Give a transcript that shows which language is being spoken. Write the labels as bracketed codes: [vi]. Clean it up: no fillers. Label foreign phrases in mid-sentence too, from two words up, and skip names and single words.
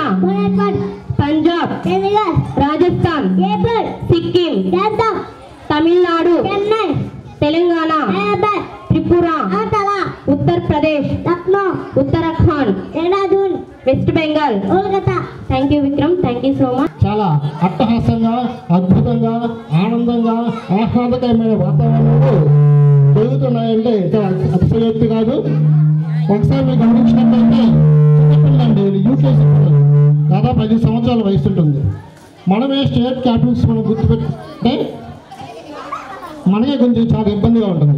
[en] Uttarakhand, Punjab, Chandigarh, Rajasthan, Jaipur, Sikkim, Dadam, Tamil Nadu, Chennai, Telangana, Hyderabad, Tripura, Agartala, Uttar Pradesh, Lucknow, Uttarakhand, Dehradun, West Bengal. Kolkata. Thank you, Vikram. Thank you so much. [te] చాలా అట్టహాసంగా అద్భుతంగా ఆనందంగా ఆహ్లాదకరమైన వాతావరణంలో జరుగుతున్నాయంటే చాలా అతిశయోక్తి కాదు. ఒకసారి మీరు గమనించినట్లయితే చిన్నపిల్లండి యూకేజీ పిల్లలు దాదాపు 5 సంవత్సరాల వయసు ఉంటుంది. మనమే [en] state capitals [te] మనం గుర్తుపెట్టుకుంటే మనకే కొంచెం చాలా ఇబ్బందిగా ఉంటుంది.